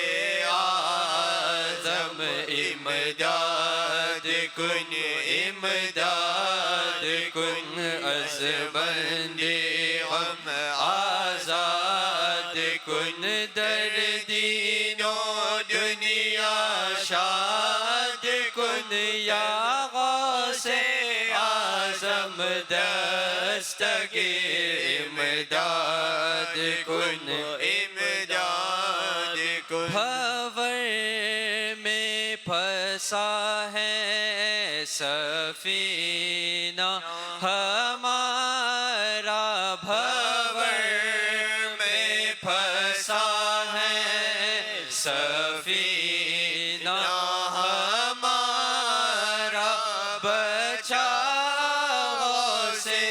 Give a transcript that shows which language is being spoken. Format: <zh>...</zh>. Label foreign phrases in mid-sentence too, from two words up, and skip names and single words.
<fa>اعظم امداد کن امداد کن از بند غم آزاد کن در دین و دنیا شاد کن یا غوث اعظم دستگیر امداد کن امداد کن۔</fa> <ur>بھور میں پھنسا ہے سفینہ ہمارا، بھور میں پھنسا ہے سفینہ ہمارا، بچا غوث</ur>